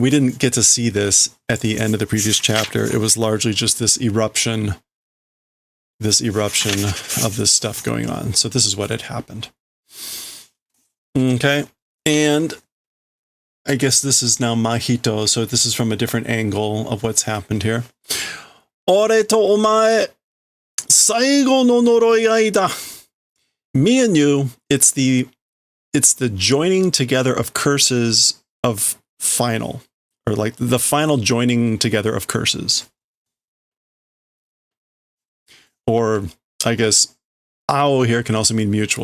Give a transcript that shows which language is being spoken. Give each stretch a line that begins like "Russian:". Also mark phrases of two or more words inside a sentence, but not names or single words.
English: We didn't get to see this at the end of the previous chapter. It was largely just this eruption of this stuff going on. So this is what had happened. Okay. And I guess this is now Mahito. So this is from a different angle of what's happened here.
Japanese: 俺とお前、最後の呪い合いだ.
English: Me and you, it's the joining together of curses of final, or like the final joining together of curses. Or I guess ao here can also mean mutual.